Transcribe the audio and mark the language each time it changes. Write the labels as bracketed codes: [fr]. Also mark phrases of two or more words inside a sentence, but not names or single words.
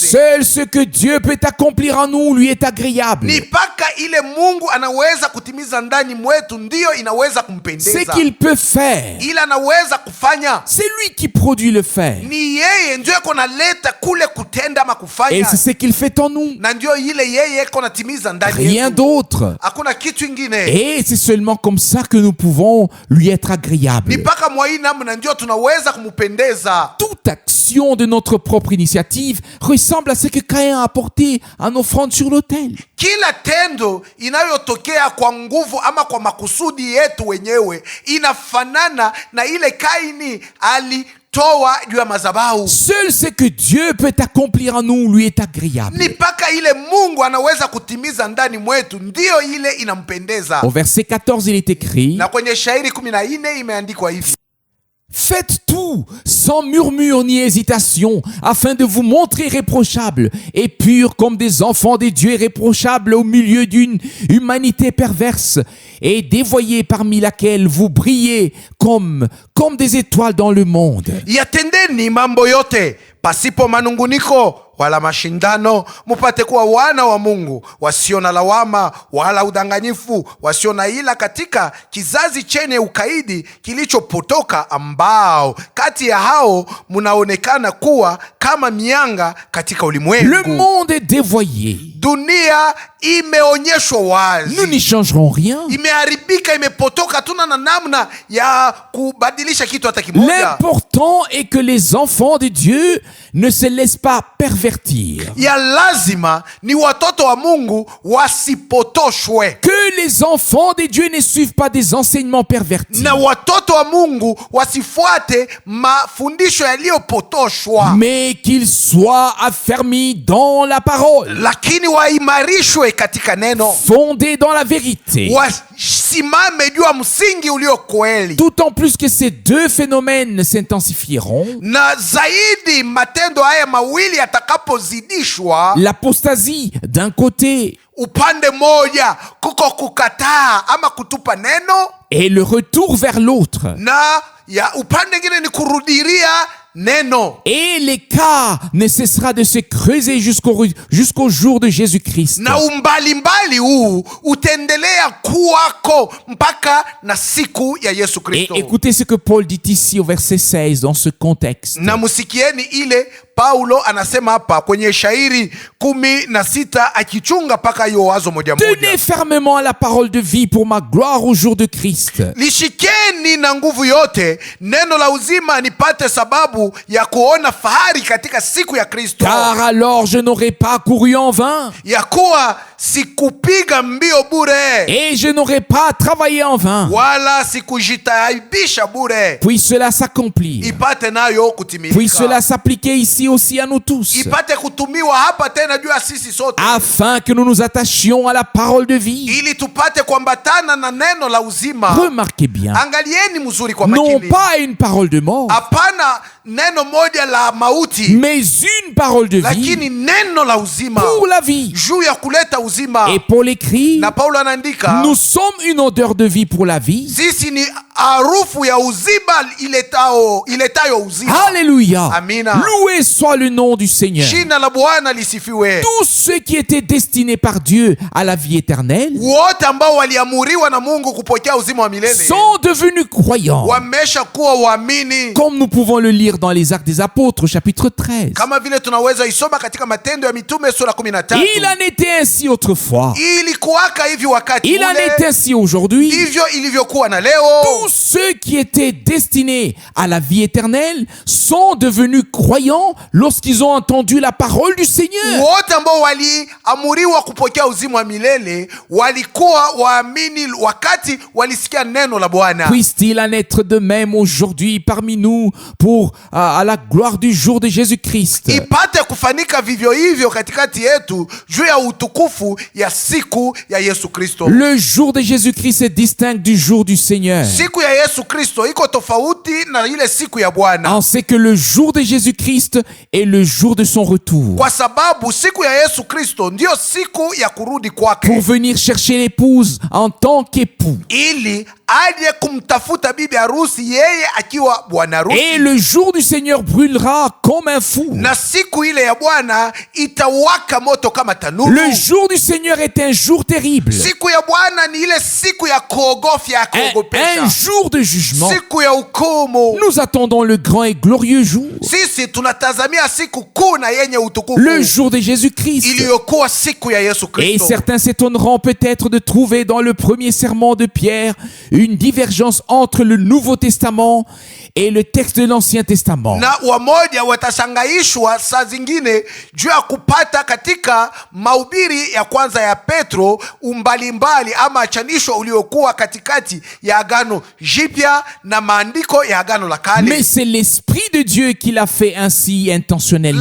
[fr] Seul ce que Dieu peut accomplir en nous lui est agréable. [sw] Ni paka ile Mungu anaweza kutimiza ndani mwetu ndiyo inaweza kumpendeza. [fr] Ce qu'il peut faire, [sw] Ila anaweza kufanya. [fr] c'est lui qui produit le faire. [sw] Ni yeye ndio eko naleta kule kutenda ama [fr] Et [sw] kufanya. [fr] c'est ce qu'il fait en nous. [sw] Na ndio ile yeye eko natimiza ndani [fr] Rien [sw] yetu. [fr] d'autre. [sw] Hakuna kitu ingine. [fr] Et c'est seulement comme ça que nous pouvons lui être [sw] Ni [fr] agréables. [sw] paka mwa hii namna ndio tunaweza kumupendeza. [fr] Toute action de notre propre initiative ressemble à ce que Caïn a apporté en offrande sur l'autel. [sw] Kila tendo inayotokea kwa nguvu ama kwa makusudi yetu wenyewe inafanana na ile Kaini alitoa juu ya madhabahu. [fr] Seul ce que Dieu peut accomplir en nous lui est agréable. [sw] Ni paka ile Mungu anaweza kutimiza ndani mwetu ndiyo ile inampendeza. [fr] Au verset 14, il est écrit: [sw] Na kwenye shairi 14 imeandikwa hivi: [fr] Faites tout sans murmure ni hésitation, afin de vous montrer irréprochables et purs comme des enfants des dieux irréprochables au milieu d'une humanité perverse et dévoyée parmi laquelle vous brillez comme des étoiles dans le monde. [sw] Yatendeni mambo yote pasipo manunguniko wala mashindano, mupate kuwa wana wa Mungu wasio na lawama wala udanganyifu, wasio na ila katika kizazi chenye ukaidi kilichopotoka, ambao kati ya hao munaonekana kuwa kama mianga katika ulimwengu. [fr] Le monde est dévoyé. [sw] Dunia imeonyeshwa wazi. [fr] Nous n'y changerons rien. [sw] Imeharibika, imepotoka, tuna na namna ya kubadilisha kubadilisha kitu hata kimoja. [fr] L'important est que les enfants de Dieu ne se laissent pas pervertir. [sw] Ya lazima ni watoto wa Mungu wasipotoshwe, [fr] Que les enfants de Dieu ne suivent pas des enseignements pervertis, [sw] na watoto wa Mungu wasifuate mafundisho yaliyopotoshwa, [fr] mais qu'ils soient affermis dans la parole, [sw] lakini waimarishwe katika neno, [fr] fondés dans la vérité. [sw] wasimame juu ya msingi ulio kweli. [fr] D'autant plus que ces deux phénomènes s'intensifieront. [sw] Na zaidi matendo haya mawili yatakapozidishwa, [fr] L'apostasie d'un côté [sw] upande moja kuko kukataa ama kutupa neno, [fr] et le retour vers l'autre. [sw] na ya upande ngine ni kurudiria neno, [fr] Et l'écart ne cessera de se creuser jusqu'au jour de Jésus-Christ. [sw] na umbalimbali huu utaendelea kuwako mpaka na siku ya Yesu [fr] Et [sw] Kristo. [fr] écoutez ce que Paul dit ici au verset 16 dans ce contexte. [sw] Na musikieni ile Paulo anasema hapa kwenye shairi 16 akichunga paka hiyo wazo moja moja. [fr] Tenez fermement à la parole de vie pour ma gloire au jour de Christ. [sw] Lishikeni na nguvu yote neno la uzima, nipate sababu ya kuona fahari katika siku ya Kristo. [fr] Car alors je n'aurai pas couru en vain [sw] Ya kuwa sikupiga mbio bure, [fr] et je n'aurai pas travaillé en vain. [sw] wala sikujitaibisha bure, [fr] Puis cela s'accomplit. [sw] ipate nayo [fr] Puis [sw] kutimilika, [fr] cela s'appliquait ici aussi à nous tous. [sw] ipate kutumiwa hapa tena juu ya sisi sote, [fr] Afin que nous nous attachions à la parole de vie. [sw] ili tupate kuambatana na neno la uzima. [fr] Remarquez bien. [sw] Angalieni mzuri kwa [fr] Non [sw] makini, [fr] pas une parole de mort, [sw] hapana neno moja la mauti, [fr] mais une parole de vie [sw] lakini neno la uzima [fr] pour la vie. [sw] juu ya kuleta uzima. [fr] Et Paul écrit, [sw] Na Paulo anaandika, [fr] nous sommes une odeur de vie pour la vie. [sw] sisi ni harufu ya uzima iletayo uzima. [fr] Alléluia. [sw] Amina. [fr] Loué soit le nom du Seigneur. [sw] Jina la Bwana lisifiwe. [fr] Tous ceux qui étaient destinés par Dieu à la vie éternelle [sw] Wote ambao waliamuriwa na Mungu kupokea uzima wa milele [fr] sont devenus croyants. [sw] wamesha kuwa waamini, [fr] Comme nous pouvons le lire dans les Actes des Apôtres, chapitre 13. [sw] kama vile tunaweza isoma katika Matendo ya Mitume sura 13. [fr] Il en était ainsi autrefois. [sw] Ilikuwaka hivi wakati [fr] Il en est [sw] ule, [fr] ainsi aujourd'hui. [sw] ndivyo ilivyokuwa na leo. [fr] Tous ceux qui étaient destinés à la vie éternelle sont devenus croyants lorsqu'ils ont entendu la parole du Seigneur. [sw] Wote ambao waliamuriwa kupokea uzima wa milele walikuwa waamini wakati walisikia neno la Bwana. [fr] Puisse-t-il en être de même aujourd'hui parmi nous pour à la gloire du jour de Jésus-Christ. [sw] Ipate kufanika vivyo hivyo katikati yetu juu ya utukufu ya siku ya Yesu Kristo. [fr] Le jour de Jésus-Christ est distinct du jour du Seigneur. [sw] Siku ya Yesu Kristo iko tofauti na ile siku ya Bwana, [fr] On sait que le jour de Jésus-Christ est le jour de son retour [sw] kwa sababu siku ya Yesu Kristo ndiyo siku ya kurudi [fr] pour [sw] kwake, [fr] venir chercher l'épouse en tant qu'époux. [sw] ili aje kumtafuta bibi harusi yeye akiwa bwana harusi. [fr] Et le jour du Seigneur brûlera comme un four. [sw] Na siku ile ya Bwana itawaka moto kama tanuru. [fr] Le jour du Seigneur est un jour terrible, [sw] Siku ya Bwana ni ile siku ya kuogofya, ya [fr] un [sw] kuogopesha, [fr] jour de jugement. [sw] siku ya hukumu. [fr] Nous attendons le grand et glorieux jour, [sw] Sisi tunatazamia siku kuu na yenye utukufu [fr] le jour de Jésus-Christ. [sw] iliyokuwa siku ya Yesu [fr] Et [sw] Kristo. [fr] certains s'étonneront peut-être de trouver dans le premier serment de Pierre une divergence entre le Nouveau Testament et le texte de l'Ancien Testament. [sw] Na wamoja watashangaishwa saa zingine juu ya kupata katika mahubiri ya kwanza ya Petro umbalimbali ama achanisho uliokuwa katikati ya Agano Jipya na maandiko ya Agano la Kale. [fr] Mais c'est l'Esprit de Dieu qui l'a fait ainsi intentionnellement.